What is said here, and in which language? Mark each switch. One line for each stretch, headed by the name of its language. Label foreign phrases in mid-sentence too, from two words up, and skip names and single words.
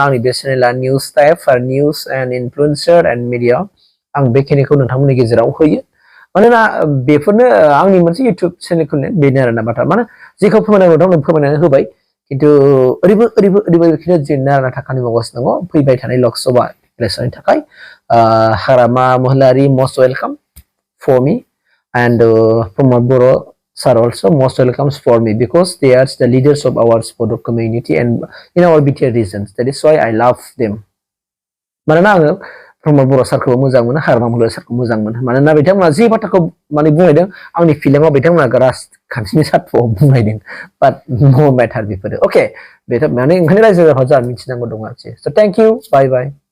Bodo: आंनि बे चेनेला
English: news type
Bodo: आरो
English: news and influencer and media
Bodo: आं बेखिनिखौ नोंथांमोननि गेजेराव होयो मानोना बेफोरनो आंनि मोनसे
English: YouTube channel
Bodo: खुलिनाय बेनो आरोना बाथ्रा माने जेखौ फोरमायनांगौ दं फोरमायनानै होबाय खिन्थु ओरैबायदि नारा नाथा खामानि मावगासिनो दङ फैबाय थानाय लकसभा place ni thakai
English: Hagrama Mohilary most welcome for me, and Pramod Boro sir also most welcomes for me, because they are the leaders of our bodo community and in our BTR regions. That is why I love them.
Bodo: Manana आङो Pramod Boro सारखौ मोजां मोनो, Hagrama Mohilary सारखौ मोजां मोनो, मानोना बिथांमोना जे बाथ्राखौ माने बुंनायदों आंनि फिलिंआव बिथांमोना राजखान्थिनि सार्थआव बुंनायदों,
English: but no matter
Bodo: बेफोरो okay बेथ' माने ओंखायनो रायजो राजाफ्रा जा मिथिनांगौ दं आरोखि.
English: So thank you, bye bye.